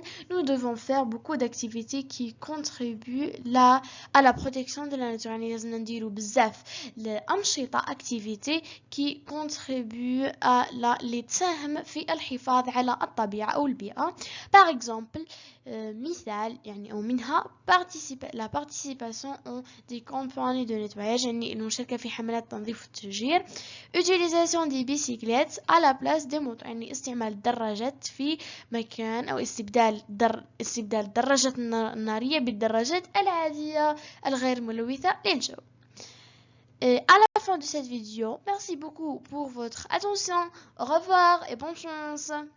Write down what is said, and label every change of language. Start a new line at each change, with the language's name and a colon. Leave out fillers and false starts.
French: nous devons faire beaucoup d'activités qui contribuent à la protection de la nature.
Arabic: يعني لازم نديرو بزاف الأنشطة
French: activités qui contribuent à
Arabic: اللي تساهم في الحفاظ على الطبيعة أو البيئة.
French: par exemple
Arabic: مثال يعني أو منها
French: la participation en des campagnes de nettoyage
Arabic: يعني المشاركة في حملات تنظيف والتشجير.
French: utilisation des bicyclettes à la place des motos
Arabic: يعني استعمال الدراجات في مكان أو استبدال الدراجات النارية بالدراجات العادية الغير ملوثة للجو.
French: À la fin de cette vidéo, merci beaucoup pour votre attention. Au revoir et bonne chance.